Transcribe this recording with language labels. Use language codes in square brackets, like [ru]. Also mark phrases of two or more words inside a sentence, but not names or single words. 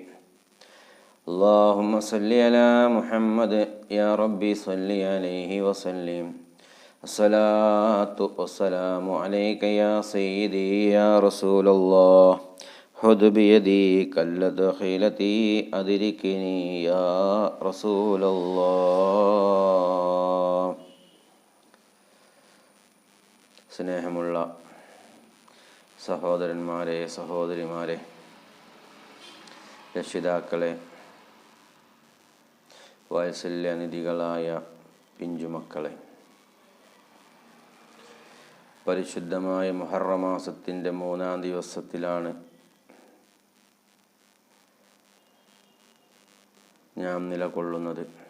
[ar] اللهم صل على محمد يا ربي صل عليه وسلم. الصلاة والسلام عليك يا سيدي يا رسول الله. خذ بيدي كلت خيلتي أدركني يا رسول الله. [ml] സ്നേഹമുള്ള സഹോദരന്മാരെ, സഹോദരിമാരെ, രക്ഷിതാക്കളെ, വാത്സല്യനിധികളായ പിഞ്ചുമക്കളെ, പരിശുദ്ധമായ മുഹറം മാസത്തിൻ്റെ 3-ാം ദിവസത്തിലാണ് ഞാൻ നിലകൊള്ളുന്നത്.